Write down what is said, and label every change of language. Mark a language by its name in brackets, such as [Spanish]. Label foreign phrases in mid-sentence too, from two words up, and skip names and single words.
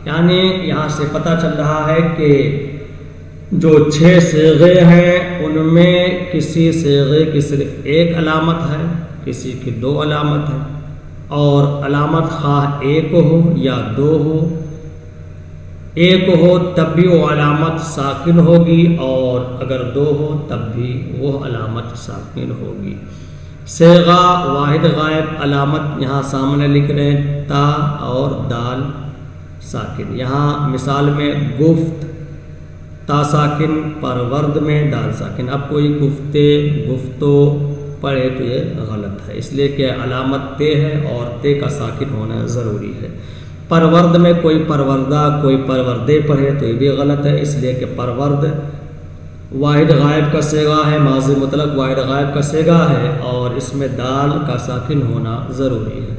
[Urdu] یعنی یہاں سے پتہ چل رہا ہے کہ جو 6 صیغے ہیں ان میں کسی صیغے کی صرف 1 علامت ہے، کسی کی 2 علامت ہے، اور علامت خواہ 1 ہو یا 2 ہو، 1 ہو تب بھی وہ علامت ساکن ہوگی، اور اگر 2 ہو تب بھی وہ علامت ساکن ہوگی۔ صیغہ واحد غائب علامت یہاں سامنے لکھ رہے ہیں تا اور دال ساکن۔ یہاں مثال میں گفت تا ساکن، پرورد میں دال ساکن۔ اب کوئی گفتے گفتو پڑھے تو یہ غلط ہے، اس لیے کہ علامت تے ہے اور تے کا ساکن ہونا ضروری ہے۔ پرورد میں کوئی پروردہ کوئی پروردے پڑھے تو یہ بھی غلط ہے، اس لیے کہ پرورد واحد غائب کا صیغہ ہے، ماضی مطلق واحد غائب کا صیغہ ہے، اور اس میں دال کا ساکن ہونا ضروری ہے۔